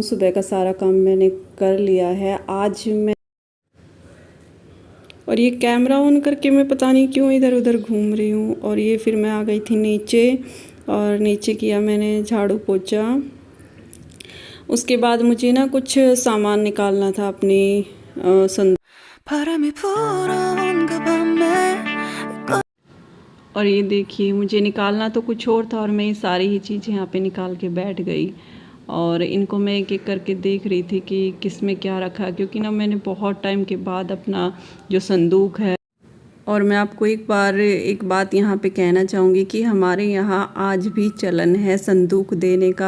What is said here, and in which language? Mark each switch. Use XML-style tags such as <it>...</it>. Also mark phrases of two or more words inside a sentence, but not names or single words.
<hi>सुबह का सारा काम मैंने कर लिया है आज मैं। और ये कैमरा ऑन करके मैं पता नहीं क्यों इधर उधर घूम रही हूँ। और ये फिर मैं आ गई थी नीचे और नीचे किया मैंने झाड़ू पोछा। उसके बाद मुझे ना कुछ सामान निकालना था अपनी</hi> <ko>바람이 불어온 그 밤에</ko> <hi>और ये देखिए मुझे निकालना तो कुछ और था और मैं ये सारी ही चीज़ें यहाँ पे निकाल के बैठ गई। और इनको मैं एक एक करके देख रही थी कि किस में क्या रखा है, क्योंकि ना मैंने बहुत टाइम के बाद अपना जो संदूक है और मैं आपको एक बात यहाँ पे कहना चाहूँगी कि हमारे यहाँ आज भी चलन है संदूक देने का।</hi>